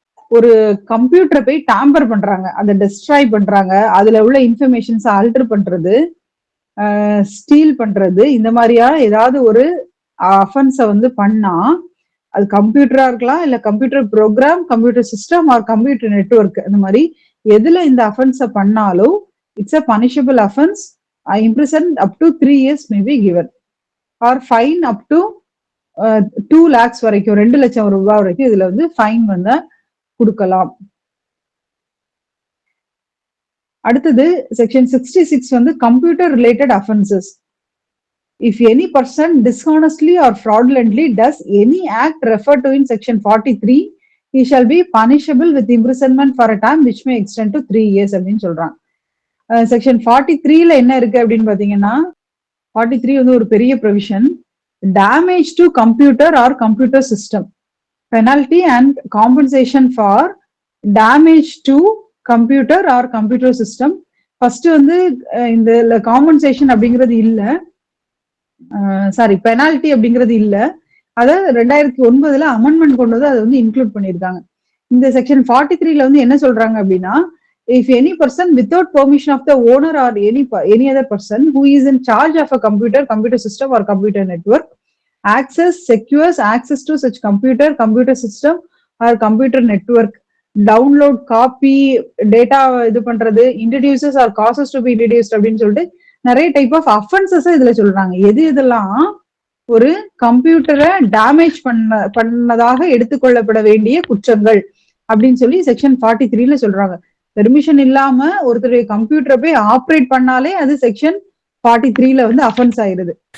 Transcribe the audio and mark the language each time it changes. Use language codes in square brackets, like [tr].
[ta] ஒரு கம்ப்யூட்டரை போய் டாம்பர் பண்றாங்க, அதை டெஸ்ட்ராய் பண்றாங்க, அதுல உள்ள இன்ஃபர்மேஷன்ஸ் ஆல்டர் பண்றது, ஸ்டீல் பண்றது, இந்த மாதிரியா ஏதாவது ஒரு அஃபென்ஸை வந்து பண்ணா, அது கம்ப்யூட்டரா இருக்கலாம், இல்ல computer program, computer system R computer network, அந்த மாதிரி எதுல இந்த அஃபென்ஸை பண்ணாலும் [en] It's a punishable offence. imprisoned up to 3 years may be given or fine up to 2 lakhs [ta] வரைக்கும், 2 லட்சம் ரூபாய் வரைக்கும் இதுல வந்து ஃபைன் வந்து கொடுக்கலாம். அடுத்தது செக்ஷன் 66 வந்து computer related offences. [en] If any person dishonestly or fraudulently does any act referred to in section 43, he shall be punishable with imprisonment for a term which may extend to 3 years [ta] அப்படின்னு சொல்றாங்க. Section 43ல என்ன இருக்கு அப்படின்னு பாத்தீங்கன்னா, 43 வந்து ஒரு பெரிய provision. [en] Damage to computer or computer system, penalty and compensation for damage to computer or computer system. [ta] First வந்து இந்த காம்பன்சேஷன் அப்படிங்கிறது இல்ல, சாரி பெனால்டி அப்படிங்கிறது இல்ல, அத 2009ல அமெண்ட்மெண்ட் கொண்டு வந்து அதை வந்து இன்க்ளூட் பண்ணியிருக்காங்க. இந்த செக்ஷன் 43ல வந்து என்ன சொல்றாங்க அப்படின்னா, [en] if any person without permission of the owner or any other person who is in charge of a computer system or computer network secures access to such computer system or computer network, download, copy, data [ta] இது பண்றது, [en] introduces or causes to be introduced [ta] அப்படின்னு சொல்லிட்டு நிறைய type of offences இதுல சொல்றாங்க. இதெல்லாம் ஒரு கம்ப்யூட்டரை டேமேஜ் பண்ணதாக எடுத்துக்கொள்ளப்பட வேண்டிய குற்றங்கள் அப்படின்னு சொல்லி செக்ஷன் 43ல சொல்றாங்க. பெர்மிஷன் இல்லாம ஒருத்தருடைய கம்ப்யூட்டரை போய் ஆப்ரேட் பண்ணாலே அது செக்ஷன் 43ல வந்து அஃபென்ஸ் ஆயிருது.